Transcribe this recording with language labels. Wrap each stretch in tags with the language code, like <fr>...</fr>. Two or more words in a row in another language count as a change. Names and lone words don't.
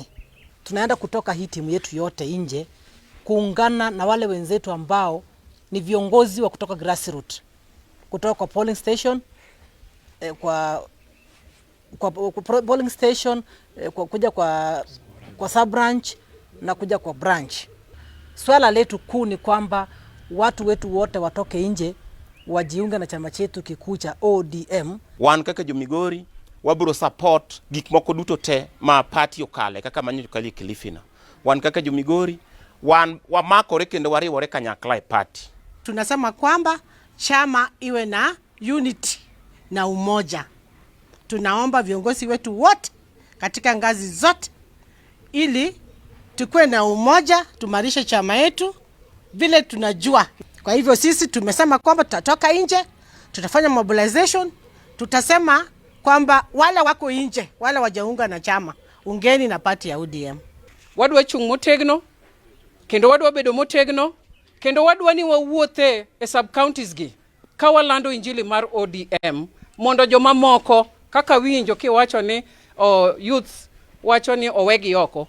<sw>Tunaenda kutoka hii timu yetu yote nje kuungana na wale wenzetu ambao ni viongozi wa kutoka grassroots, kutoka kwa</sw> <en>polling station</en> <sw>kwa</sw> <en>polling station,</en> <sw>kuja kwa</sw> <en>sub branch</en> <sw>na kuja kwa branch. Swala letu kuu ni kwamba watu wetu wote watoke nje wajiunge na chama chetu kikuu cha ODM.</sw> <luo>Wan kaka jo Migori wabiro support gik moko duto te ma party okale kaka manyo kali Kilifina. Wan kaka jo Migori wan wamakore kendo wariwore kanyakla e party.</luo> <sw>Tunasema kwamba chama iwe na unity na umoja. Tunaomba viongozi wetu wote katika ngazi zote ili tukue na umoja, tumarishe chama yetu vile tunajua. Kwa hivyo sisi tumesema kwamba tutatoka nje, tutafanya mobilization, tutasema kwamba wale wako nje, wale wajaunga na chama, ungeni na party ya ODM.</sw> <luo>Wadwa chung motegno, kendo wadwa bedo motegno, kendo wadwa ni wawuothe e</luo> <en>sub counties</en> <luo>gi ka walando injili mar ODM mondo joma moko kaka winjo kiwacho ni youth wacho ni owegi oko.</luo>